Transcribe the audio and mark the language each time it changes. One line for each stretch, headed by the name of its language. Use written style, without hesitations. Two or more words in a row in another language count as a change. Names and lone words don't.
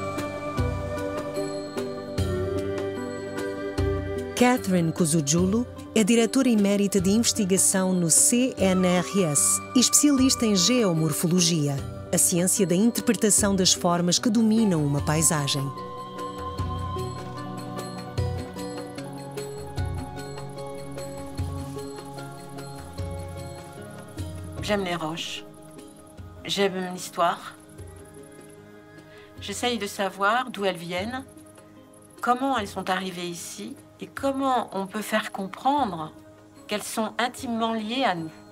Portuguese: Catherine Kuzujulu é é diretora emérita de investigação no CNRS e especialista em geomorfologia, a ciência da interpretação das formas que dominam uma paisagem.
French: J'aime les roches, j'aime l'histoire. J'essaye de savoir d'où elles viennent, comment elles sont arrivées ici et comment on peut faire comprendre qu'elles sont intimement liées à nous.